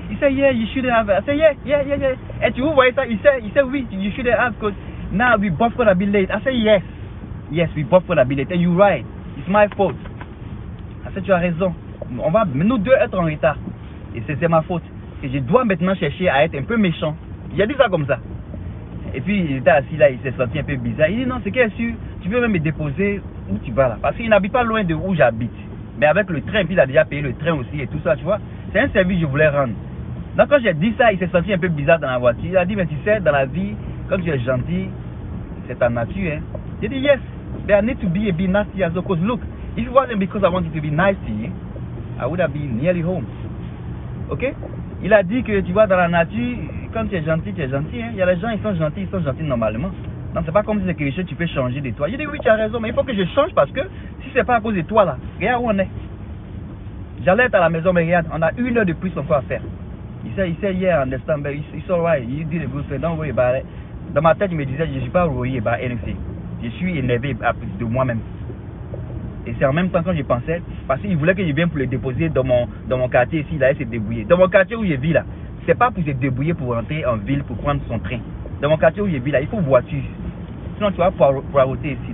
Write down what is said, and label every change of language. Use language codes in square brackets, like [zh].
[en] He said, yeah, you shouldn't have. I said, yeah. [fr] Et tu vois ça? [en] Il said, [fr] oui, [en] you shouldn't have, because now we both gonna be late. I said, yes, we both gonna be late. And you're right, it's my fault. I said, [fr] tu as raison. On va nous deux être en retard. Et c'est ma faute. Et je dois maintenant chercher à être un peu méchant. J'ai dit ça comme ça. Et puis il était assis là, il s'est senti un peu bizarre. Il dit non, c'est qu'est-ce que tu veux même me déposer où tu vas là? Parce qu'il n'habite pas loin de où j'habite. Mais avec le train, puis il a déjà payé le train aussi et tout ça, tu vois. C'est un service que je voulais rendre. Donc quand j'ai dit ça, il s'est senti un peu bizarre dans la voiture. Il a dit, mais tu sais, dans la vie, quand tu es gentil, c'est ta nature. Hein. J'ai dit, [en] yes, but I need to be a bit nasty as well. Because look, if it wasn't because I wanted to be nice to you, I would have been nearly home. Ok? [fr] Il a dit que tu vois, dans la nature, quand tu es gentil, hein. Il y a les gens, ils sont gentils normalement. Donc c'est pas comme si c'est quelque chose que tu peux changer de toi. J'ai dit oui, tu as raison, mais il faut que je change parce que si c'est pas à cause de toi là, regarde où on est. J'allais être à la maison, mais regarde, on a 1 heure de plus encore à faire. [en] He said, yeah, I understand, but it's alright. You did a good thing. Don't worry about it. [fr] Dans ma tête, je me disais, je ne suis pas [en] worried about anything. [fr] Je suis énervé de moi-même. Et c'est en même temps quand je pensais, parce qu'il voulait que je vienne pour le déposer dans mon quartier ici, il allait se débrouiller. Dans mon quartier où je vis là, c'est pas pour se débrouiller pour rentrer en ville pour prendre son train. Dans mon quartier où je vis là, il faut voiture. Sinon tu vas poireauter ici.